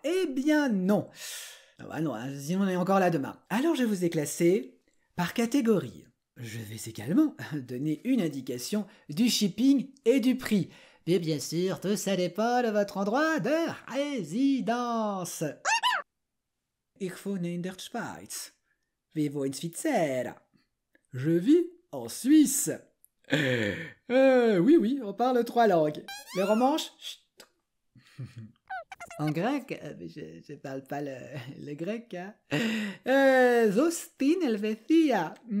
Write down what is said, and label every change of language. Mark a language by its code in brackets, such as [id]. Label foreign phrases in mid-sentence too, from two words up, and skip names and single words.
[fr] Eh bien non. Non, sinon on est encore là demain. Alors je vous ai classé par catégorie. Je vais également donner une indication du shipping et du prix. Mais bien sûr, tout ça dépend de votre endroit de résidence. [de] Ich wohne in der Schweiz. Wir wohnen in Svizzera. [fr] Je vis en Suisse. Oui, on parle 3 langues. Les romanches, chut. En grec, je parle pas le grec, hein. Zostin Helvetia.